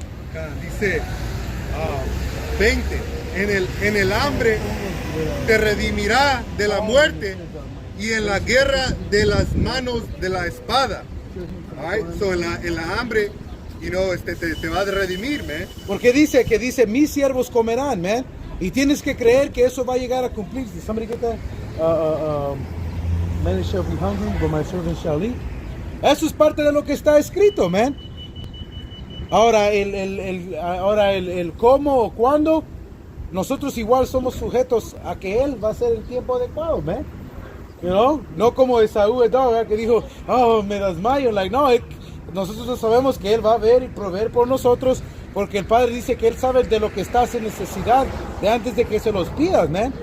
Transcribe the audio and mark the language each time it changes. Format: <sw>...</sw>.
<es>Acá dice 20, en el hambre te redimirá de la muerte y en la guerra de las manos de la espada. All right? So en la hambre, te va a redimir, man. Porque dice mis siervos comerán, man. Y tienes que creer que eso va a llegar a cumplirse.</es> <en>Somebody get that? Many shall be hungry, but my servants shall eat.</en> <es>Eso es parte de lo que está escrito, man. Ahora el cómo o cuándo, nosotros igual somos sujetos a que Él va a ser el tiempo adecuado, man.</es> <en>You know?</en> <es>No como Esaú, que dijo, me desmayo. Like, no, nosotros sabemos que Él va a ver y proveer por nosotros, porque el Padre dice que Él sabe de lo que estás en necesidad de antes de que se los pidas, man.</es>